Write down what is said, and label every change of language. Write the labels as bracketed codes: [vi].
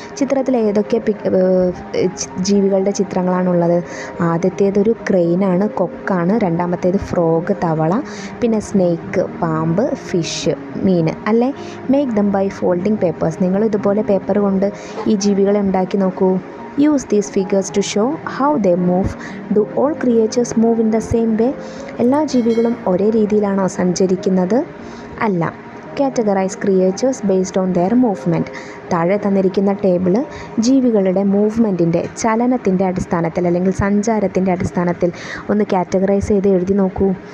[ml] ചിത്രത്തിൽ ഏതൊക്കെ ജീവികളുടെ ചിത്രങ്ങളാണുള്ളത്? ആദ്യത്തേതൊരു ക്രെയിനാണ്, കൊക്കാണ്. രണ്ടാമത്തേത് ഫ്രോഗ്, തവള. പിന്നെ സ്നേക്ക്, പാമ്പ്. ഫിഷ്, മീൻ അല്ലേ? [en] Make them by folding papers. [ml] നിങ്ങൾ ഇതുപോലെ പേപ്പർ കൊണ്ട് ഈ ജീവികളെ ഉണ്ടാക്കി നോക്കൂ. [en] Use these figures to show how they move. Do all creatures move in the same way? [ml] എല്ലാ ജീവികളും ഒരേ രീതിയിലാണോ സഞ്ചരിക്കുന്നത്? അല്ല. [en] Categorize creatures based on their movement. [ml] താഴെ തന്നിരിക്കുന്ന ടേബിള് ജീവികളുടെ മൂവ്മെൻറ്റിൻ്റെ, ചലനത്തിൻ്റെ അടിസ്ഥാനത്തിൽ അല്ലെങ്കിൽ സഞ്ചാരത്തിൻ്റെ അടിസ്ഥാനത്തിൽ ഒന്ന് കാറ്റഗറൈസ് ചെയ്ത് എഴുതി നോക്കൂ.